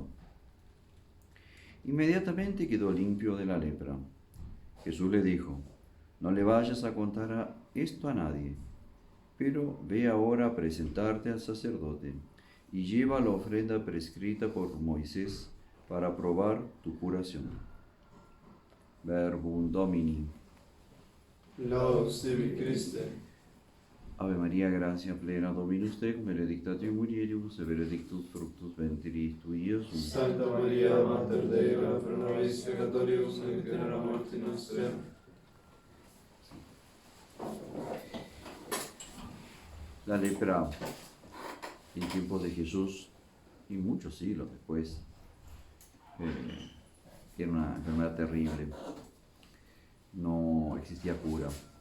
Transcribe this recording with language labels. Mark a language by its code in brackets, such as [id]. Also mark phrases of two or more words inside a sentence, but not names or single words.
[es] Inmediatamente quedó limpio de la lepra. Jesús le dijo: No le vayas a contar esto a nadie, pero ve ahora a presentarte al sacerdote y lleva la ofrenda prescrita por Moisés para probar tu curación. [la] Verbum Domini. Laus tibi Christe. Ave María, gracia plena, Dominus tecum, benedicta mulieribus, et benedictus fructus ventris tui, Iesus. Santa Maria, Mater Dei, ora pro nobis peccatoribus, nunc et in hora mortis nostre. [es] La lepra en tiempos de Jesús y muchos siglos después era una enfermedad terrible. No existía cura.